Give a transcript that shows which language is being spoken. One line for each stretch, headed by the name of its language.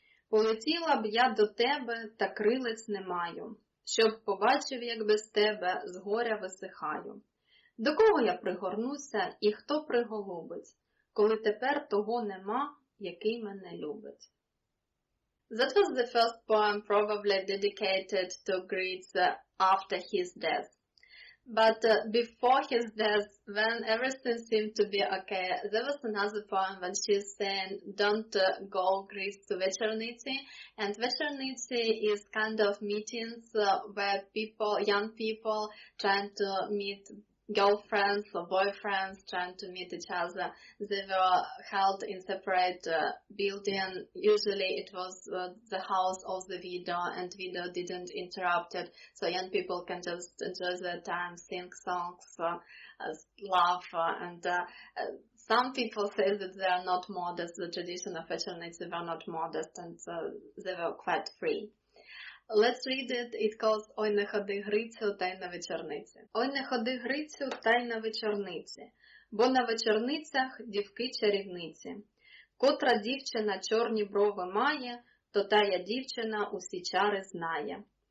Ukrainian: Полетіла б я до тебе, та крилець не маю, щоб побачив, як без тебе з горя висихаю. До кого я пригорнуся і хто приголубить, коли тепер того нема, який мене любить.
English: That was the first poem probably dedicated to Gricyu after his death. But before his death, when everything seemed to be okay, there was another poem when she's saying, don't go Gricyu to вечорниці. And вечорниці is kind of meetings where young people trying to meet girlfriends or boyfriends trying to meet each other. They were held in separate building. Usually it was the house of the widow, and widow didn't interrupt it, so young people can just enjoy their time, sing songs, laugh, and some people say that they are not modest. The tradition of вечорниці were not modest, and they were quite free. Let's read it. It calls
Ukrainian: «Ой, не ходи, Грицю, та й на вечорниці». «Ой, не ходи, Грицю, та й на вечорниці, бо на вечорницях дівки-чарівниці. Котра дівчина чорні брови має, то тая дівчина усі чари знає.